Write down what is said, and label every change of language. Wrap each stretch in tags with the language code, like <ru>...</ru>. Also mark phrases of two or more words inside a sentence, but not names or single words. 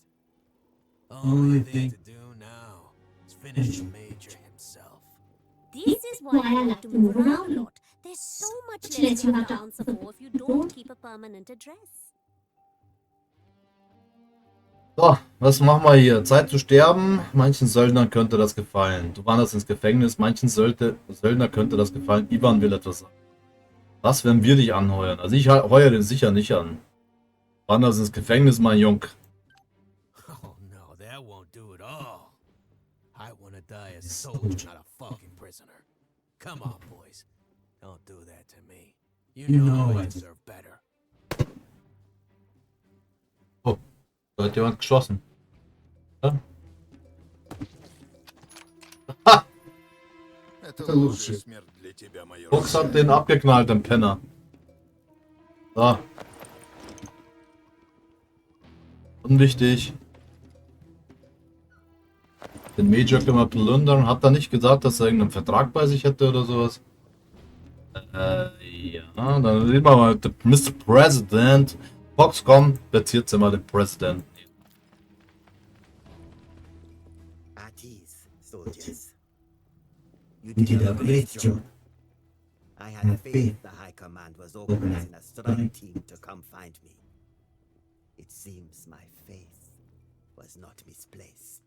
<en>Only thing to do now is finish Major himself. This is why I like to move around a lot. There's so much Let's less you have not to answer for if you don't keep a permanent address. So,</en> <de>was machen wir hier? Zeit zu sterben. Manchen Söldnern könnte das gefallen. Du wanderst ins Gefängnis. Manchen Söldner könnte das gefallen. Ivan will etwas sagen. Was, wenn wir dich anheuern? Also ich heuere den sicher nicht an. Wanderst ins Gefängnis, mein Jung.</de> <en>Oh no, that won't do at all. I want to die a soldier, not a fucking prisoner. Come on, boys. Don't do that to me. You know I deserve better.</en> <de>Oh, da hat jemand geschossen. Ja? Ha!</de> <ru>Это лучшая смерть для тебя, майор.</ru> <de>Fuchs hat den abgeknallt, den Penner. So. Unwichtig. Den Major können wir plündern. Hat er nicht gesagt, dass er irgendeinen Vertrag bei sich hätte oder sowas? Ja, dann reden wir mal mit Mr. President. Fox, komm, bezieht sie mal den President.</de> <en>At ease, soldiers. You did a great job. I had faith the High Command was organizing a strike team to come find me. It seems my faith was not misplaced.</en>